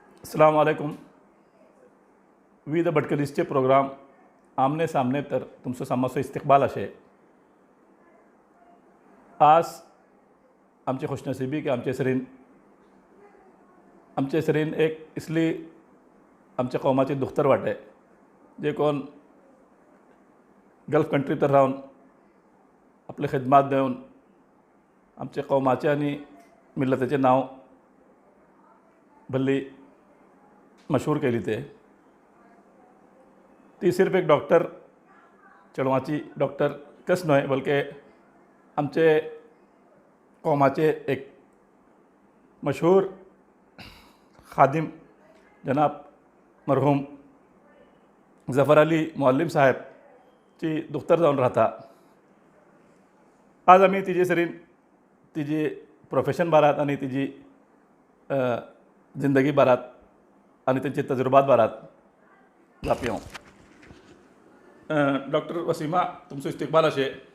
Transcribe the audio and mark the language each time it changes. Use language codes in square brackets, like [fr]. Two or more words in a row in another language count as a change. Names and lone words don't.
[ar] السلام عليكم. [kok] विविध भटकलीसचे प्रोग्राम आमने सामने तर तुमचो सामाचो इस्तकबाल अशे. आज आमचे खुशनसिबी की आमचे सरीन एक इसली आमच्या कौमाची दुख्तर वाटे जे कोण गल्फ कंट्री तर रावन आपले खिदमात देवन आमचे कौमाचे आनी मिल्लताचें नांव भल्ली मशहूर केली ती सिर्फ एक डॉक्टर चेडवाची डॉक्टर कस न्हय बल्कि आमचे कौमाचे एक मशहूर खादिम जनाब मरहूम जफर अली मुअल्लिम साहेब ची दुख्तर जावन राहता. आज आमी तिजे सरीन तिजी प्रोफेशन बारात आनी तिजी जिंदगी बारात आनी तेंचे तजुर्बात बारात जापयो. डॉक्टर वसीमा तुमचो इस्तकबाल अशे.